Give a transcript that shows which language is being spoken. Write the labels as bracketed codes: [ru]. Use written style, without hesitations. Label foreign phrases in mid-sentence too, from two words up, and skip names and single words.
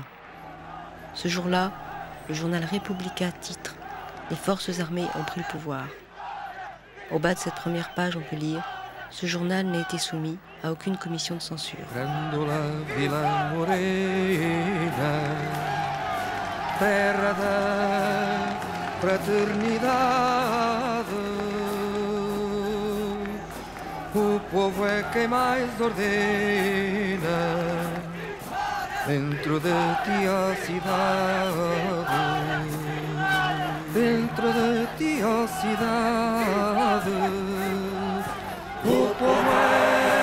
[fr] Ce jour-là, le journal República titre « Les forces armées ont pris le pouvoir ». Au bas de cette première page, on peut lire « Ce journal n'a été soumis à aucune commission de censure ». [pt] Terra da fraternidade, o povo é quem mais ordena, dentro de ti a cidade, dentro de ti a cidade, o povo é